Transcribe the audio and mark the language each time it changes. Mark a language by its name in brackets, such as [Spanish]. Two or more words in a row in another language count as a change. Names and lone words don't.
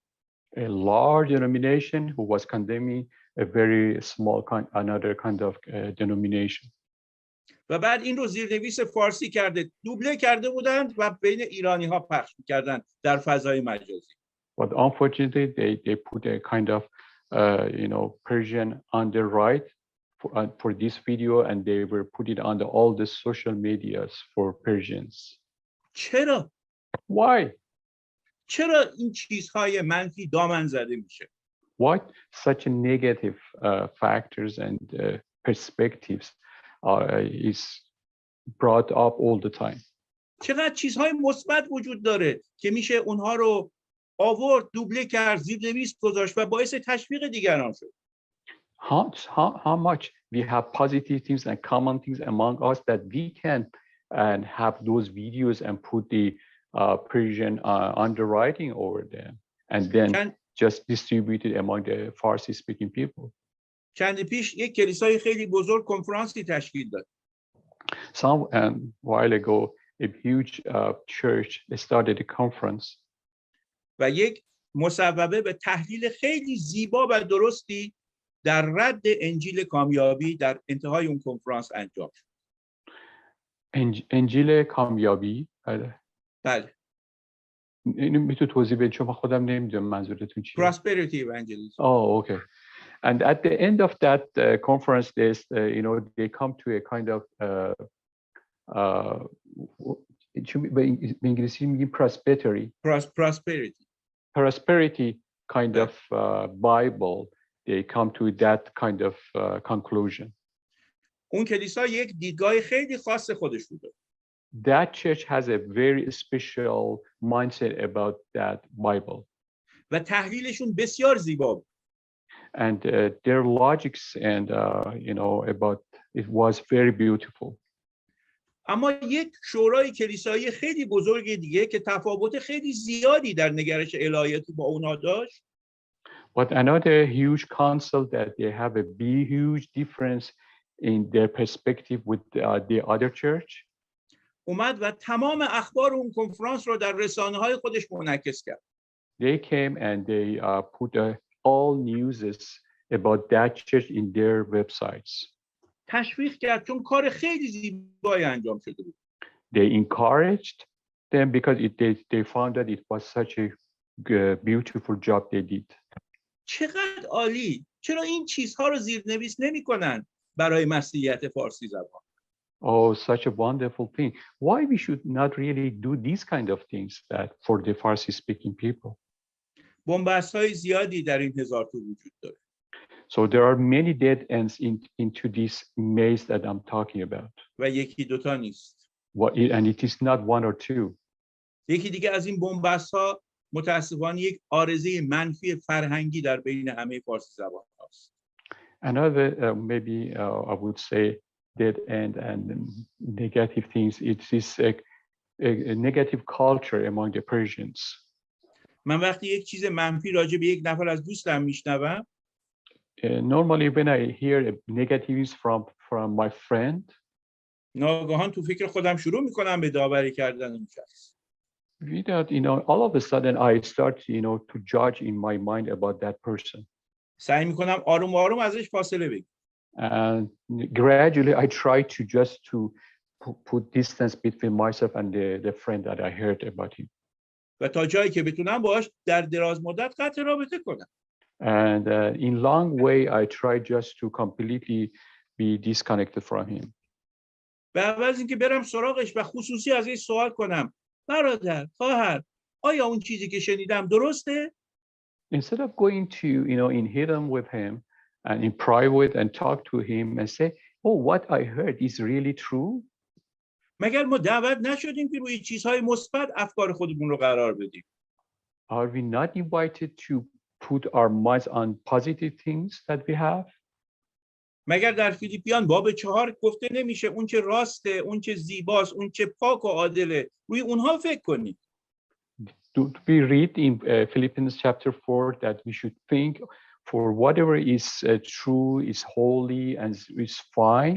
[English] A large denomination who was condemning a very small another kind of denomination. [Persian] و بعد این رو زیرنویس فارسی کرده، دوبله کرده بودند و بین ایرانی‌ها پخش می‌کردند در فضای مجازی. [English] But unfortunately, they put a kind of, Persian on the right for this video, and they were put it on all the social medias for Persians. [Persian] چرا؟ [English] Why? [Persian] چرا این چیزهای منفی دامن زده میشه؟ [English] Why such a negative factors and perspectives is brought up all the time? [Persian] چقدر چیزهای مثبت وجود داره که میشه اونها رو آورد، دوبله کرد، زیرنویس گذاشت و باعث تشویق دیگران شد. [English] How much we have positive things and common things among us that we can and have those videos and put the Persian underwriting over them and then just distribute it among the Farsi speaking people. [Persian] چند پیش یک کلیسای خیلی بزرگ کنفرانسی تشکیل داد. [English] Some while ago, a huge church started a conference. [Persian] و یک مصوبه به تحلیل خیلی زیبا و درستی در رد انجیل کامیابی در انتهای اون کنفرانس انجام شد. انجیل کامیابی؟ بله. اینو میتونی توضیح بدید چون من خودم نمیدونم منظورتون چیه. [English] Prosperity evangelism. Oh, okay. And at the end of that conference, they come to a kind of [Persian] به انگلیسی میگیم [English] prosperity kind of Bible. They come to that kind of conclusion. [Persian] اون کلیسا یک دیدگاه خیلی خاص خودش بوده. [English] That church has a very special mindset about that Bible. [Persian] و تحلیلشون بسیار زیبا بود. [English] And their logics and about it was very beautiful. [Persian] اما یک شورای کلیسایی خیلی بزرگ دیگه که تفاوت خیلی زیادی در نگرش الهیاتی با اونا داشت. [English] But another huge council that they have a huge difference in their perspective with the other church. [Persian] اومد و تمام اخبار اون کنفرانس رو در رسانه‌های خودش منعکس کرد. [English] They came and they put all news about that church in their websites. [Persian] تشویق کرد چون کار خیلی زیبایی انجام شده بود. [English] They encouraged them because they found that it was such a beautiful job they did. [Persian] چقدر عالی! چرا این چیزها رو زیرنویس نمی‌کنن برای مسیحیت فارسی زبان؟ [English] Oh, such a wonderful thing. Why we should not really do these kind of things that for the Farsi speaking people? [Persian] بن‌بست‌های زیادی در این هزارتو وجود داره. [English] So there are many dead ends into this maze that I'm talking about. [Persian] و یکی دوتا نیست. [English] And it is not one or two. [Persian] یکی دیگه از این بن‌بست‌ها متأسفانه یک عارضه منفی فرهنگی در بین همه فارسی زبان هاست. [English] Another maybe I would say dead end and negative things. It is a negative culture among the Persians. [Persian] من وقتی یک چیز منفی راجع به یک نفر از دوستم میشنوم [English] Normally when I hear negatives from my friend, [Persian] ناگهان تو فکر خودم شروع میکنم به داوری کردن اون شخص. [English] without all of a sudden I start to judge in my mind about that person. [Persian] سعی میکنم آروم آروم ازش فاصله بگیرم. [English] And gradually I try to just to put distance between myself and the friend that I heard about him. [Persian] و تا جایی که بتونم باهاش در دراز مدت قطع رابطه کنم. [English] And in long way I try just to completely be disconnected from him. [Persian] به عوض اینکه برم سراغش و خصوصی ازش سوال کنم برادر، خواهر، آیا اون چیزی که شنیدم درسته؟ [English] Instead of going to in hidden with him and in private and talk to him and say, oh, what I heard is really true. [Persian] مگر ما دعوت نشدیم که روی چیزهای مثبت افکار خودمون رو قرار بدیم؟ [English] Are we not invited to put our minds on positive things that we have? [Persian] مگر در فیلیپیان باب 4 گفته نمیشه اون چه راسته، اون چه زیباست، اون چه پاک و عادله، روی اونها فکر کنید. [English] Do we read in Philippians chapter 4 that we should think for whatever is true, is holy, and is fine?